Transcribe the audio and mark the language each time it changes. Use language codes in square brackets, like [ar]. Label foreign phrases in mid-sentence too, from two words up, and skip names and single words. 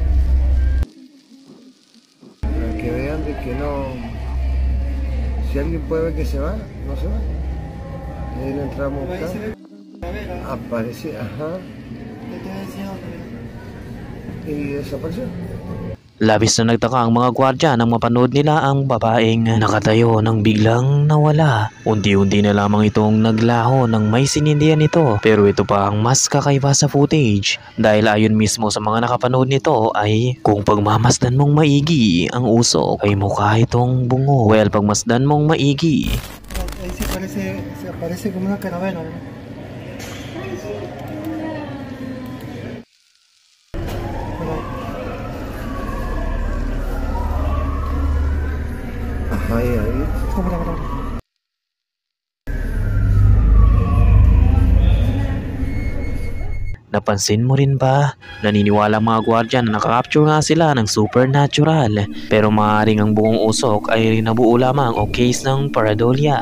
[es] Para que vean de que no. Si alguien puede ver que se va, no se va. Y ahí le entramos a buscar. Aparece, ajá. Y desapareció. [tl] Labis na nagtaka ang mga gwardya nang mapanood nila ang babaeng nakatayo nang biglang nawala. Unti-unti na lamang itong naglaho nang may sinindihan nito. Pero ito pa ang mas kakaiba sa footage. Dahil ayon mismo sa mga nakapanood nito ay kung pagmamasdan mong maigi ang usok ay mukha itong bungo. Well, pagmasdan mong maigi. [es] Ahí se aparece como una calavera, ¿no? Ahí. [tl] Napansin mo rin ba? Naniniwala ang mga gwardya na nakakapture nga sila ng supernatural. Pero maaaring ang buong usok ay nabuo lamang o case ng pareidolia.